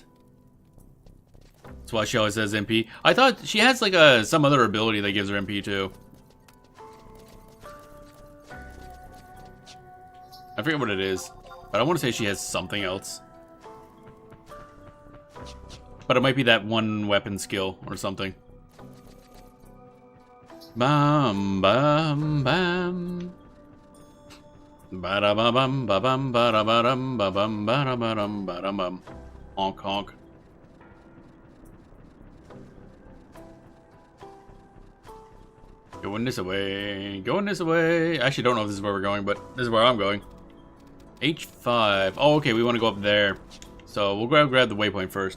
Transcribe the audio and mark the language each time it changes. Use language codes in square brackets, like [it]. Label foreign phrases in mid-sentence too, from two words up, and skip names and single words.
[en] That's why she always has MP. I thought she has like some other ability that gives her MP too. I forget what it is, but I want to say she has something else. But it might be that one weapon skill or something. Bam, bam, bam. Ba-da-ba-bum, ba-bum, ba-da-ba-dum, ba-bum, ba-da-ba-dum, ba-dum-bum. Honk, honk. Going this way, going this way. I actually don't know if this is where we're going, but this is where I'm going. H5. Oh, okay, we want to go up there. So we'll grab the waypoint first.